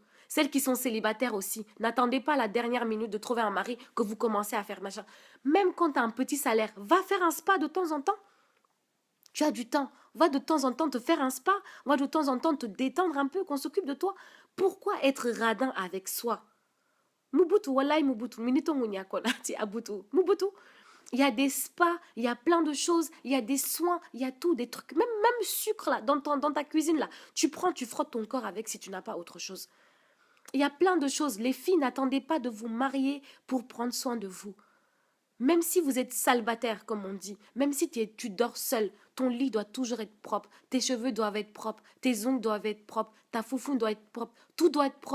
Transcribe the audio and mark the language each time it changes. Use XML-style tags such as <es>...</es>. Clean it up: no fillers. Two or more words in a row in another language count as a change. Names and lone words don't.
<fr>Celles qui sont célibataires aussi, n'attendez pas la dernière minute de trouver un mari que vous commencez à faire machin. Même quand tu as un petit salaire, va faire un spa de temps en temps. Tu as du temps. Va de temps en temps te faire un spa. Va de temps en temps te détendre un peu, qu'on s'occupe de toi. Pourquoi être radin avec soi? Mubutu, wallahi Mubutu. Minito munya ti abutu. Mubutu. Il y a des spas, il y a plein de choses, il y a des soins, il y a tout, des trucs. Même sucre là, dans ta cuisine là. Tu prends, tu frottes ton corps avec si tu n'as pas autre chose. Il y a plein de choses. Les filles, n'attendez pas de vous marier pour prendre soin de vous. Même si vous êtes célibataire, comme on dit, même si tu dors seul, ton lit doit toujours être propre, tes cheveux doivent être propres, tes ongles doivent être propres, ta foufoune doit être propre, tout doit être propre.</fr>